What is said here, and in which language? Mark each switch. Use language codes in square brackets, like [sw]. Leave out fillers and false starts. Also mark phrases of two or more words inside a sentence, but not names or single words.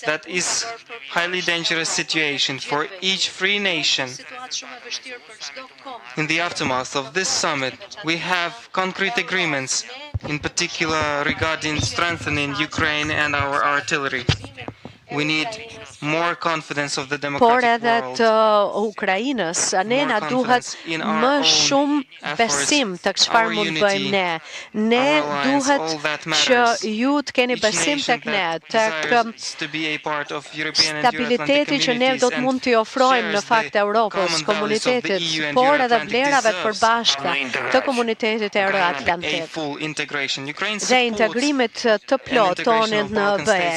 [en] That is highly dangerous situation for each free nation. In the aftermath of this summit, we have concrete agreements, in particular regarding strengthening Ukraine and our artillery. We need more confidence of the [sq] Por [en] democratic [sq] edhe [en] world. [sq] të Ukrainës, ne na duhet më shumë besim të çfarë mund të bëjmë ne. Ne duhet që ju të keni besim tek ne, tek stabiliteti që ne do të mund t'i ofrojmë në fakt Europës, komunitetit, por edhe vlerave të përbashkëta të komunitetit euroatlantik dhe integrimit të plot tonit në BE.